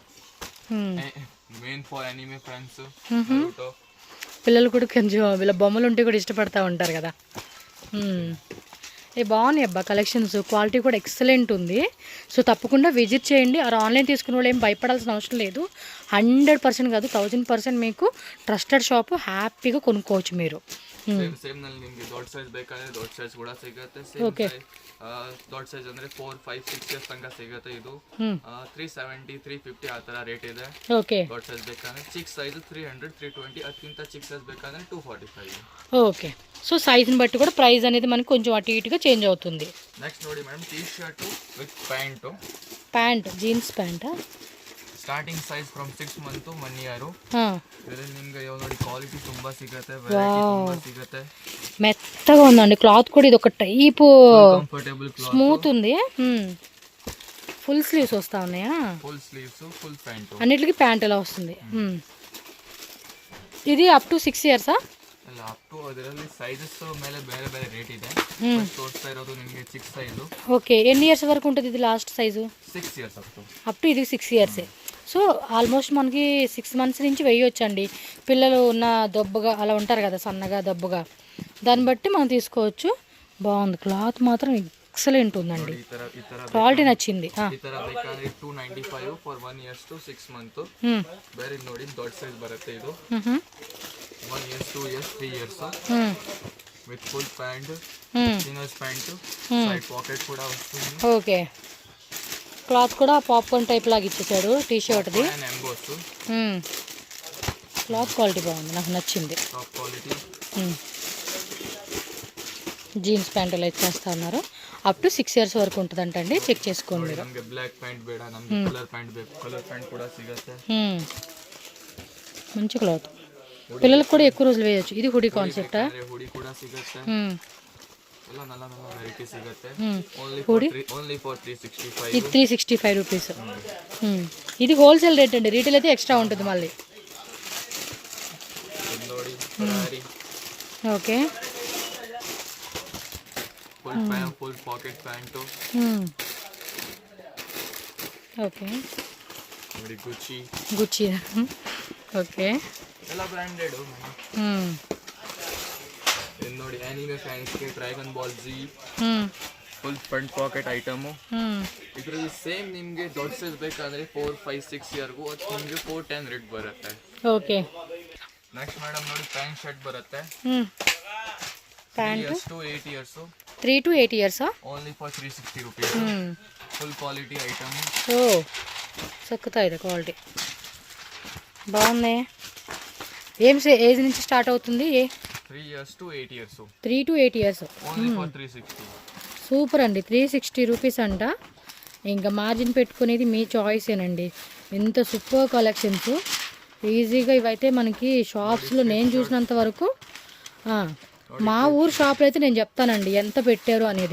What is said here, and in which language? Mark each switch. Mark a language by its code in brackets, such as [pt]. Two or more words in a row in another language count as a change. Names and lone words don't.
[te] పిల్లలు కూడా కొంచెం వీళ్ళ బొమ్మలు ఉంటే కూడా ఇష్టపడతా ఉంటారు కదా. ఏ బాగున్నాయి అబ్బా కలెక్షన్స్, క్వాలిటీ కూడా ఎక్సలెంట్ ఉంది. సో తప్పకుండా విజిట్ చేయండి. ఆ ఆన్లైన్ తీసుకునే వాళ్ళు ఏం భయపడాల్సిన అవసరం లేదు. 100% ಕಾದು 1000% మీకు [en] trusted shop [te] ಹ್ಯಾಪಿಗೆ ಕೊಂಡ್ಕೋవచ్చు మీరు. [kn] ಸೇಮ್ ನಲ್ಲಿ ನಿಮಗೆ [en] dot size [kn] ಬೇಕಾದ್ರೆ [en] dot size [kn] ಕೂಡ ಸಿಗುತ್ತೆ. [en] same dot size [kn] ಅಂದ್ರೆ 4, 5, 6 ಇಯರ್ಸ್ ತನಕ ಸಿಗುತ್ತೆ. ಇದು 370, 350 ಆ ತರ ರೇಟ್ ಇದೆ. ಓಕೆ, ಡಾಟ್ ಸೈಜ್ ಬೇಕಾದ್ರೆ ಚಿಕ್ಕ ಸೈಜ್ 300, 320, ಅದಕ್ಕಿಂತ ಚಿಕ್ಕ ಸೈಜ್ ಬೇಕಾದ್ರೆ 245. [te] ఓకే, సో సైజ్ ని బట్టి కూడా ప్రైస్ అనేది మనకి కొంచెం అటు ఇటుగా చేంజ్ అవుతుంది. నెక్స్ట్ ನೋಡಿ మేడం, [en] T-shirt with pant. pant jeans pant starting size from 6 month to 1 year. [kn] ಇದರಲ್ಲಿ ನಿಮಗೆ ಯಾವ ನೋಡಿ ಕ್ವಾಲಿಟಿ ತುಂಬಾ ಸಿಗುತ್ತೆ, ವೆರೈಟಿ ತುಂಬಾ ಸಿಗುತ್ತೆ. [te] మెత్తగా ఉందండి క్లాత్ కూడా. ఇది ఒక టైప్ [en] comfortable cloth, [te] స్మూత్ ఉంది. [en] full sleeves [te] వస్తా ఉన్నాయా? [en] full sleeves, full pant, [te] అన్నిటికీ ప్యాంట్ ఎలా వస్తుంది. ఇది [en] up to [te] 6 ಇಯರ್ಸಾ? [kn] ಅಲ್ಲ, [en] up to [kn] ಅದರಲ್ಲಿ ಸೈಜಸ್ ಮೇಲೆ ಬೇರೆ ಬೇರೆ ರೇಟ್ ಇದೆ. ತೋರಿಸ್ತಾ ಇರೋದು ನಿಮಗೆ 6 ಸೈಜು. [te] ఓకే, ఎన్ని ఇయర్స్ వరకు ఉంటుంది ఇది లాస్ట్ సైజు? 6 ఇయర్స్ [en] up to [te] ఇది 6 ఇయర్సే. సో ఆల్మోస్ట్ మనకి 6 మంత్స్ నుంచి వేయొచ్చండి. పిల్లలు ఉన్న దొబ్బగా అలా ఉంటారు కదా, సన్నగా దొబ్బగా, దాన్ని బట్టి మనం తీసుకోవచ్చు. బాగుంది, క్లాత్ మాత్రం ఎక్సలెంట్ ఉందండి, క్వాలిటీ నచ్చింది. [kn] ಈ ತರ ಬೇಕಾದ್ರೆ [en] 295 for 1 years to 6 month. [kn] ಬೇರೆ ನೋಡಿ ದೊಡ್ಡ ಸೈಜ್ ಬರುತ್ತೆ ಇದು. [en] 1 years 2 years 3 years with full pant, chinos pant, side pocket [te] కూడా వస్తుంది. ఓకే, క్లాత్ కూడా [en] popcorn type [te] లాగా ఇచ్చేసాడు టీ షర్ట్ది. క్లాత్ క్వాలిటీ బాగుంది, నాకు నచ్చింది. [en] top quality jeans pant [te] ఇలా ఇచ్చేస్తా ఉన్నారు. [en] up to 6 years [te] వరకు ఉంటుందంటండి, చెక్ చేసుకోండి మీరు. [kn] ನಮಗೆ [en] black pant [kn] ಬೇಡ, ನಮಗೆ [en] color pant [kn] ಬೇಕು, [en] color pant [kn] ಕೂಡ ಸಿಗುತ್ತೆ. [te] మంచి క్లాత్, పిల్లలకు కూడా ఎక్కువ రోజులు వేయచ్చు. ఇది హుడీ కాన్సెప్టా? [kn] ಹುಡಿ ಕೂಡ ಸಿಗುತ್ತೆ, ಎಲ್ಲ ನಲ್ಲ ನಲ್ಲ ವೆರೈಟಿ ಸಿಗುತ್ತೆ. [en] only for 365. [te] ఇది 365 రూపీస్. ఇది [en] wholesale rate [te] అండి, రీటైల్ అయితే ఎక్స్ట్రా ఉంటుంది మళ్ళీ. [kn] ನೋಡಿ ಫೆರಾರಿ. [te] ఓకే, [en] full pant, full pocket pant. [te] ఓకే, [kn] ನೋಡಿ ಗುಚ್ಚಿ. [te] గుచ్చి. ఓకే, [kn] ಎಲ್ಲ ಬ್ರಾಂಡೆಡ್. ಇದು ನೋಡಿ ಆನಿಮೆ ಫ್ಯಾನ್ಸ್ಗೆ ಡ್ರ್ಯಾಗನ್ ಬಾಲ್ ಜಿ, [en] full front pocket item. [kn] ಇದರಲ್ಲಿ ಸೇಮ್ ನಿಮಗೆ ದೊಡ್ಡ ಸೈಜ್ ಬೇಕಾದ್ರೆ 4, 5, 6 ಇಯರ್ಗೂ ಅದು ನಿಮಗೆ 410 ರೇಟ್ ಬರುತ್ತೆ. [te] ఓకే, [kn] ನೆಕ್ಸ್ಟ್ ಮೇಡಮ್ ನೋಡಿ [en] pant shirt [kn] ಬರುತ್ತೆ. [te] ప్యాంట్ [en] 3 to 8 years. 3 to 8 years? only for 360 rupees. full quality item. [te] ఓ సక్కుతా ఇది క్వాలిటీ బాగుంది. ఏం ఏజ్ నుంచి స్టార్ట్ అవుతుంది? [en] 3 years to 8 years. 3 to 8 years. only for 360. [te] సూపర్ అండి, 360 రూపీస్ అంట. ఇంకా మార్జిన్ పెట్టుకునేది మీ చాయిసేనండి. ఎంత [en] super collections. [te] ఈజీగా ఇవైతే మనకి షాప్స్లో నేను చూసినంత వరకు, మా ఊరు షాప్లో అయితే నేను చెప్తానండి ఎంత పెట్టారు అనేది.